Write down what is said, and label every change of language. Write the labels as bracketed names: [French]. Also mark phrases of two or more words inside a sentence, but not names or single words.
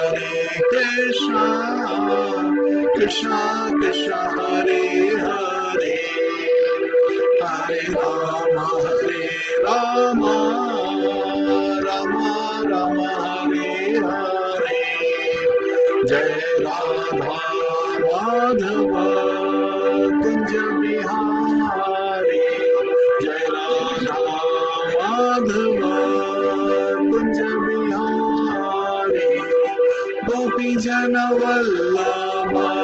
[Sanskrit] कृष्ण कृष्ण, हरे हरे, हरे राम, राम राम, हरे हरे, [Hindi] जय राधा माधव कुंज बिहारी, जय राधा माधव कुंज बिहारी, गोपी जन वल्लभ